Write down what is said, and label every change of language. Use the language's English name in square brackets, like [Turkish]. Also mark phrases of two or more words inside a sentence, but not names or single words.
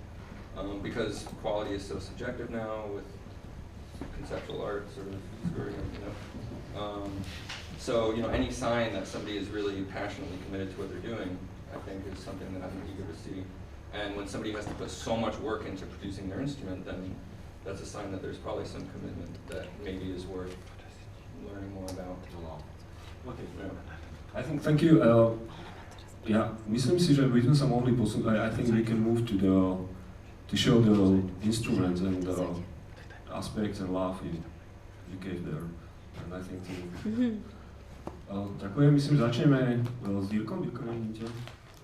[English] Because quality is so subjective now with conceptual art sort of screwing, so, any sign that somebody is really passionately committed to what they're doing, I think is something that I'm eager to see. And when somebody has to put so much work into producing their instrument, then that's a sign that there's probably some commitment that maybe is worth learning more about. Okay. Yeah. I think, thank you. Yeah, [Slovak] myslím si, že by sme sa mohli posunúť. [English] I think we can move to show the instruments and the aspects and love you gave there. And I think [Slovak] ďakujem, myslím, začneme s Dirkom. Dirkom,